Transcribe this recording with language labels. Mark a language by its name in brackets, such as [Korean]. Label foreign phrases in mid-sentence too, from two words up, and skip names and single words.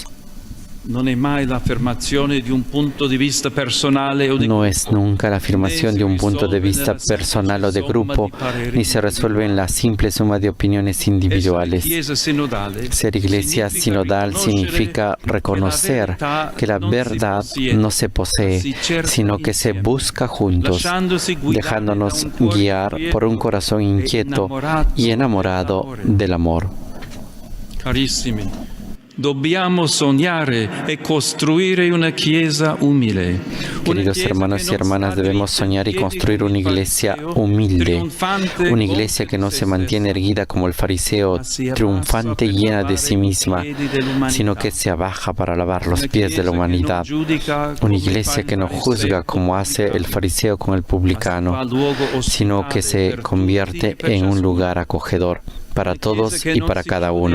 [Spanish] No es nunca la afirmación de un punto de vista personal o de grupo, ni se resuelve en la simple suma de opiniones individuales. Ser Iglesia sinodal significa reconocer que la verdad no se posee, sino que se busca juntos, dejándonos guiar por un corazón inquieto y enamorado del amor. [Italian] Carissimi, dobbiamo sognare e costruire una chiesa umile. [Spanish] Queridos hermanos y hermanas, debemos soñar y construir una iglesia humilde, una iglesia que no se mantiene erguida como el fariseo, triunfante y llena de sí misma, sino que se abaja para lavar los pies de la humanidad. Una iglesia que no juzga como hace el fariseo con el publicano, sino que se convierte en un lugar acogedor para todos y para cada uno.